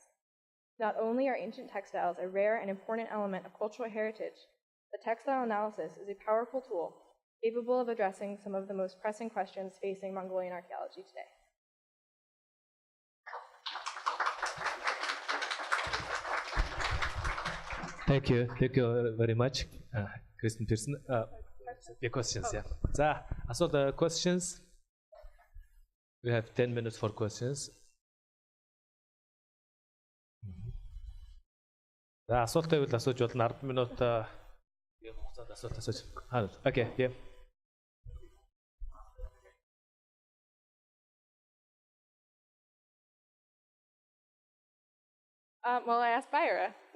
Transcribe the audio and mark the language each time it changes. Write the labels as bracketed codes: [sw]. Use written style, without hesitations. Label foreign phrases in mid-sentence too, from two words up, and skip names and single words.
[en] Not only are ancient textiles a rare and important element of cultural heritage, but textile analysis is a powerful tool capable of addressing some of the most pressing questions facing Mongolian archaeology today. Thank you very much, Kristen Pearson. The questions, yeah. [mn] За, асуулт questions. [en] We have 10 minutes for questions. [mn] За, асуулт байвал асууж болно. 10 минут хугацаанд асуулт асууж. [en] Okay, yeah. Well, I asked Byra.